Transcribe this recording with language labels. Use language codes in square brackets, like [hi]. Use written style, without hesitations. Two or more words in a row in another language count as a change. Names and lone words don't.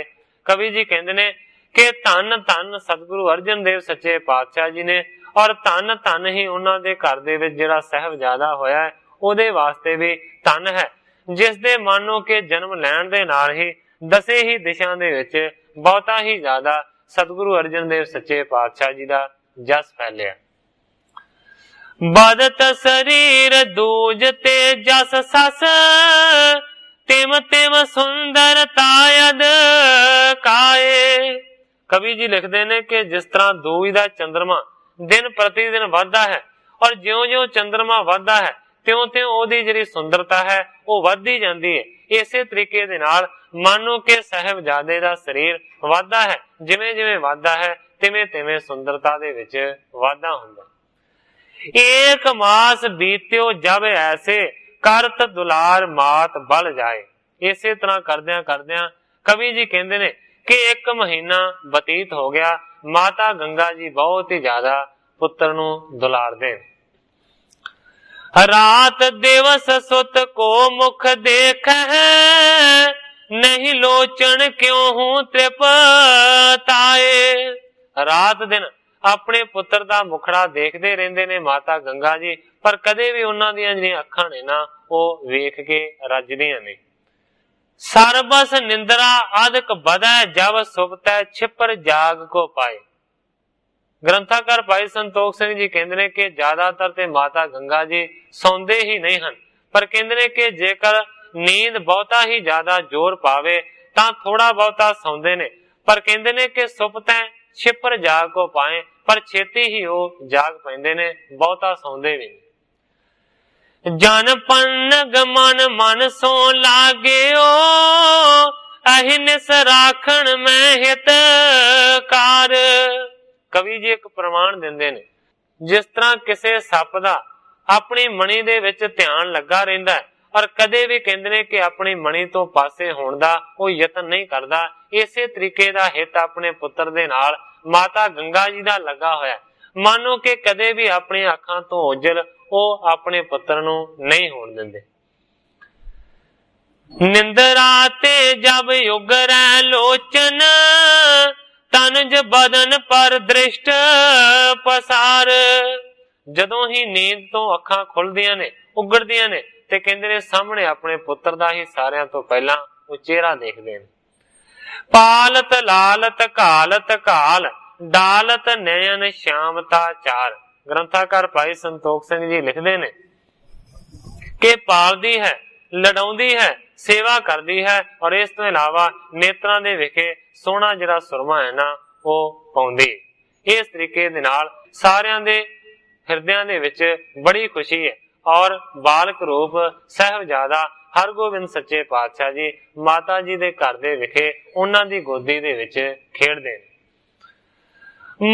[pa] ਕਵੀ ਜੀ ਕਹਿੰਦੇ ਨੇ ਕਿ ਧੰਨ ਧੰਨ ਸਤਿਗੁਰੂ ਅਰਜਨ ਦੇਵ ਸੱਚੇ ਪਾਤਸ਼ਾਹ ਜੀ ਨੇ, ਔਰ ਧੰਨ ਧੰਨ ਹੀ ਉਨ੍ਹਾਂ ਦੇ ਘਰ ਦੇ ਵਿਚ ਜਿਹੜਾ ਸਾਹਿਬਜ਼ਾਦਾ ਹੋਇਆ ਹੈ ਓਦੇ ਵਾਸਤੇ ਭੀ ਧੰਨ ਹੈ, ਜਿਸ ਦੇ ਮਾਨੋ ਕੇ ਜਨਮ ਲੈਣ ਦੇ ਨਾਲ ਹੀ 10 ਹੀ ਦਿਸ਼ਾਂ ਦੇ ਵਿਚ ਬਹੁਤਾ ਹੀ ਜ਼ਿਆਦਾ ਸਤਿਗੁਰੂ ਅਰਜਨ ਦੇਵ ਸੱਚੇ ਪਾਤਸ਼ਾਹ ਜੀ ਦਾ ਜਸ ਫੈਲਿਆ। [bra] बदत शरीर दूज ते जस सस, तिम तिम सुंदर तायद काए। [pa] ਕਵੀ ਜੀ ਲਿਖਤੇ ਨੇ ਕਿ ਜਿਸ ਤਰ੍ਹਾਂ ਦੂਜ ਦਾ ਚੰਦ੍ਰਮਾ ਦਿਨ ਪ੍ਰਤਿ ਦਿਨ ਬੜ੍ਹਤਾ ਹੈ, ਔਰ ਜਿਉਂ ਜਿਉਂ ਚੰਦ੍ਰਮਾ ਬੜ੍ਹਤਾ ਹੈ ਤਿਉਂ ਤਿਉਂ ਓਦੀ ਜਿਹੜੀ ਸੁੰਦਰਤਾ ਹੈ ਵੋ ਬੜ੍ਹਤੀ ਜਾਤੀ ਹੈ। ਇਸੇ ਤਰੀਕੇ ਦੇ ਨਾਲ ਮਾਨੋ ਕੇ ਸਾਹਿਬਜ਼ਾਦੇ ਦਾ ਸਰੀਰ ਵਾਧਾ ਹੈ, ਜਿਵੇਂ ਜਿਵੇਂ ਵਾਧਾ ਹੈ ਤਿਵੇਂ ਤਿਵੇਂ ਸੁੰਦਰਤਾ ਦੇ ਵਿਚ ਵਾਧਾ ਹੁੰਦਾ। [bra] एक मास बीत्यो जब ऐसे, करत दुलार मात बल जाए। [pa] ਇਸੇ ਤਰ੍ਹਾਂ ਕਰਦਿਆਂ ਕਰਦਿਆਂ ਕਵੀ ਜੀ ਕਹਿੰਦੇ ਨੇ ਕਿ 1 ਮਹੀਨਾ ਬਤੀਤ ਹੋ ਗਿਆ, ਮਾਤਾ ਗੰਗਾ ਜੀ ਬਹੁਤ ਹੀ ਜ਼ਿਆਦਾ ਪੁੱਤਰ ਨੂੰ ਦੁਲਾਰਦੇ। [bra] रात दिवस सुत को मुख देख है, नहीं लोचन क्यों हूं तृपताए। [pa] ਰਾਤ ਦਿਨ ਅਪਨੇ ਪੁੱਤਰ ਦਾ ਮੁਖੜਾ ਦੇਖਤੇ ਰਹਿੰਦੇ ਨੇ ਮਾਤਾ ਗੰਗਾ ਜੀ, ਪਰ ਕਦੇ ਭੀ ਉਨ੍ਹਾਂ ਦੀਆਂ ਜਿਹੜੀਆਂ ਅੱਖਾਂ ਨੇ ਨਾ ਵੋ ਵੇਖ ਕੇ ਰੱਜਦੀਆਂ ਨਹੀਂ। [bra] सरबस निंद्रा अधिक बधै जब सुबतै, छिपर जाग को पाए। [pa] ਗ੍ਰੰਥਕਾਰ ਭਾਈ ਸੰਤੋਖ ਸਿੰਘ ਜੀ ਕਹਿੰਦੇ ਨੇ ਕਿ ਜ਼ਿਆਦਾਤਰ ਤੇ ਮਾਤਾ ਗੰਗਾ ਜੀ ਸੌਂਦੇ ਹੀ ਨਹੀਂ ਹਨ, ਪਰ ਕਹਿੰਦੇ ਨੇ ਕਿ ਜੇਕਰ ਨੀਂਦ ਬਹੁਤਾ ਹੀ ਜ਼ਿਆਦਾ ਜ਼ੋਰ ਪਾਵੇ ਤਾਂ ਥੋੜ੍ਹਾ ਬਹੁਤਾ ਸੌਂਦੇ ਨੇ, ਪਰ ਕਹਤੇ ਨੇ ਕਿ [bra] सुपतै छिपर जाग को पाए, [pa] ਪਰ ਛੇਤੀ ਹੀ ਵੋ ਜਾਗ ਪੈਂਦੇ ਨੇ, ਬਹੁਤਾ ਸੌਂਦੇ ਭੀ ਨਹੀਂ। [bra] जन पन्नग मन मन सो लागेओ, अहिनिस राखण में हितकार। [pa] ਕਵੀ ਜੀ ਏਕ ਪ੍ਰਮਾਣ ਦਿੰਦੇ ਨੇ, ਜਿਸ ਤਰ੍ਹਾਂ ਕਿਸੀ ਸੱਪ ਦਾ ਅਪਨੀ ਮਣੀ ਦੇ ਵਿਚ ਧਿਆਨ ਲਗਾ ਰਹਿੰਦਾ ਹੈ ਔਰ ਕਦੇ ਭੀ ਕਹਿੰਦੇ ਨੇ ਕਿ ਅਪਨੀ ਮਣੀ ਤੋ ਪਾਸੇ ਹੋਣ ਦਾ ਵੋ ਯਤਨ ਨਹੀਂ ਕਰਦਾ, ਇਸੇ ਤਰੀਕੇ ਦਾ ਹਿਤ ਅਪਨੇ ਪੁੱਤਰ ਦੇ ਨਾਲ ਮਾਤਾ ਗੰਗਾ ਜੀ ਦਾ ਲੱਗਾ ਹੋਇਆ। ਮਾਨੋ ਕਿ ਕਦੇ ਭੀ ਅਪਨੀ ਅੱਖਾਂ ਤੋ ਓਝਲ ਵੋ ਅਪਨੇ ਪੁੱਤਰ ਨੂੰ ਨਹੀਂ ਹੋਣ ਦਿੰਦੇ। [bra] निंदरा ते जब युगरै लोचन, तनुज बदन पर दृष्ट पसार। [pa] ਜਦੋਂ ਹੀ ਨੀਂਦ ਤੋ ਅੱਖਾਂ ਖੁੱਲ੍ਹਦੀਆਂ ਨੇ, ਉੱਘੜਦੀਆਂ ਨੇ, ਤੇ ਕਹਿੰਦੇ ਨੇ ਸਾਹਮਣੇ ਅਪਨੇ ਪੁੱਤਰ ਦਾ ਹੀ ਸਾਰਿਆਂ ਤੋ ਪਹਿਲਾ ਵੋ ਚਿਹਰਾ ਦੇਖਦੇ ਨੇ। [bra] पालत लालत घालत घाल, डालत नयन श्यामता चार। [pa] ਗ੍ਰੰਥਕਾਰ ਭਾਈ ਸੰਤੋਖ ਸਿੰਘ ਜੀ ਲਿਖਦੇ ਨੇ ਕਿ ਪਾਲਦੀ ਹੈ, ਲਡਾਉਂਦੀ ਹੈ, ਸੇਵਾ ਕਰਦੀ ਹੈ ਔਰ ਇਸ ਤੋ ਇਲਾਵਾ ਨੇਤ੍ਰਾਂ ਦੇ ਵਿਖੇ ਸੋਹਣਾ ਜਿਹੜਾ ਸੁਰਮਾ ਹੈ ਨਾ ਵੋ ਪਾਉਂਦੀ। ਇਸ ਤਰੀਕੇ ਦੇ ਨਾਲ ਸਾਰਿਆਂ ਦੇ ਹਿਰਦਿਆਂ ਦੇ ਵਿਚ ਬੜੀ ਖੁਸ਼ੀ ਹੈ ਔਰ ਬਾਲਕ ਰੂਪ ਸਾਹਿਬਜ਼ਾਦਾ ਹਰਗੋਬਿੰਦ ਸੱਚੇ ਪਾਤਸ਼ਾਹ ਜੀ ਮਾਤਾ ਜੀ ਦੇ ਘਰ ਦੇ ਵਿਖੇ ਉਨ੍ਹਾਂ ਦੀ ਗੋਦੀ ਦੇ ਵਿਚ ਖੇਡਦੇ ਨੇ।